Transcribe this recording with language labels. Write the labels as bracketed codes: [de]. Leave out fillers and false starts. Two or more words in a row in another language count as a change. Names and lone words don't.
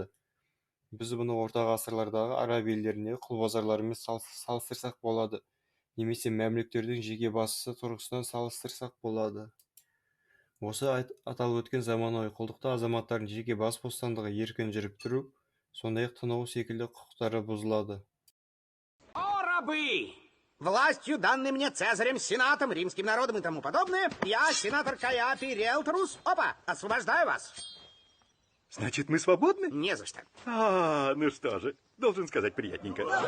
[kk] Біз бұны орта ғасырлардағы араб елдеріндегі құл базарларымен салыстырсақ болады, немесе мәмлүктердің жеке басысы тұрғысынан салыстырсақ болады. Осы аталып өткен заманауи құлдықта азаматтардың жеке бас бостандығы, еркін жүріп тұру, сондай-ақ тынығу секілді құқықтары бұзылады. [ru] О, рабы! Властью, данной мне Цезарем, Сенатом, римским народом и тому подобное, я, сенатор Каиафий Риэлторус, освобождаю вас. Значит, мы свободны? Не за что. Ну что же, должен сказать приятненько.